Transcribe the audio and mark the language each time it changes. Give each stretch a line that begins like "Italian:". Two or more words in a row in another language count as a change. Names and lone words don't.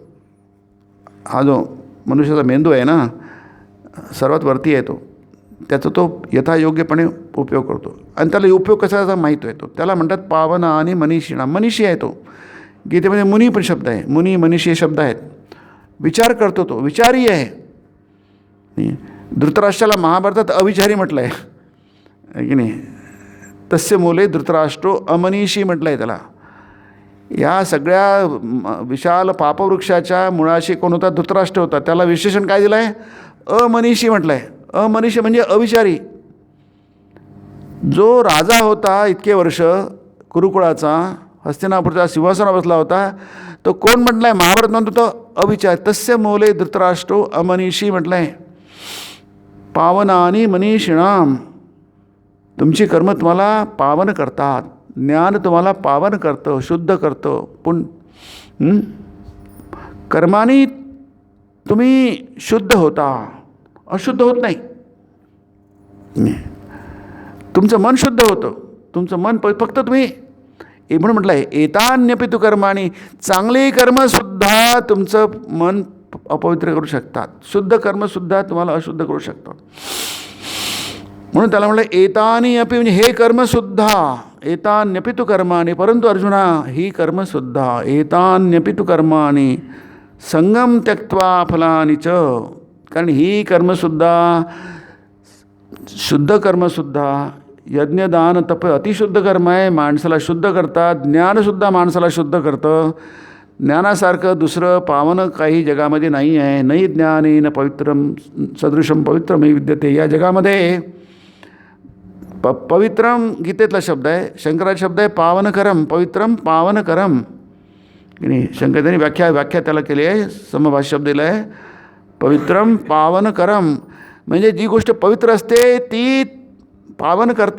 Marathi: हा जो मनुष्याचा मेंदू आहे ना, सर्वात वरती आहे तो, त्याचा तो यथायोग्यपणे उपयोग करतो. आणि त्याला उपयोग कशाचा माहीत आहे, तो त्याला म्हणतात पावना आणि मनीषिणा. मनीषी आहे तो. गीतेमध्ये मुनी पण शब्द आहे, मुनी मनीषी हे शब्द आहेत. विचार करतो तो, विचारी आहे. धृतराष्ट्राला महाभारतात अविचारी म्हटलं आहे की नाही.
Sanskrit: तस्य मूले धृतराष्ट्रो अमनीषी
Marathi: म्हटलं आहे त्याला. या सगळ्या विशाल पापवृक्षाच्या मुळाशी कोण होता, धृतराष्ट्र होता. त्याला विशेषण काय दिलं आहे, अमनीषी म्हटलं आहे. अमनीषी म्हणजे अविचारी. जो राजा होता इतके वर्ष कुरुकुळाचा, हस्तिनापूरचा सिंहासनावर बसला होता, तो कोण म्हटलं आहे? महाभारत म्हणतो तो अविचार.
Sanskrit: तस्य मोले धृतराष्ट्रो अमनीषी
Marathi: म्हटलं आहे.
Sanskrit: पावनानी मनीषिणाम,
Marathi: तुमची कर्म तुम्हाला पावन करतात, ज्ञान तुम्हाला पावन करतं, शुद्ध करतं. कर्माने तुम्ही शुद्ध होता, अशुद्ध होत नाही. तुमचं मन शुद्ध होतं, तुमचं मन फक्त तुम्ही म्हणून म्हटलं आहे
Sanskrit: एतान्यपि तु कर्माणी,
Marathi: चांगली कर्मसुद्धा तुमचं मन अपवित्र करू शकतात, शुद्ध कर्मसुद्धा तुम्हाला अशुद्ध करू शकतात. म्हणून त्याला म्हटलं
Sanskrit: एतानी अपि,
Marathi: म्हणजे हे कर्मसुद्धा,
Sanskrit: एतान्यपि तु कर्माणी,
Marathi: परंतु अर्जुना ही कर्मसुद्धा,
Sanskrit: एतान्यपि तु कर्माणी संगम त्यक्त्वा फलानि च,
Marathi: कारण ही कर्मसुद्धा, शुद्ध कर्मसुद्धा, यज्ञदान तप अतिशुद्ध कर्म आहे, माणसाला शुद्ध करतात. ज्ञानसुद्धा माणसाला शुद्ध करतं. ज्ञानासारखं दुसरं पावन काही जगामध्ये नाही आहे.
Sanskrit: नाही ज्ञानेन पवित्रम सदृशम पवित्रमही विद्यते.
Marathi: या जगामध्ये पवित्रम गीतेतला शब्द आहे, शंकराचा शब्द आहे पावनकरम,
Sanskrit: पवित्रम पावनकरम
Marathi: की नाही. शंकरांनी व्याख्या त्याला केली आहे, समभाष शब्द दिला आहे
Sanskrit: पवित्रम पावनकरम,
Marathi: म्हणजे जी गोष्ट पवित्र असते ती पावन करते.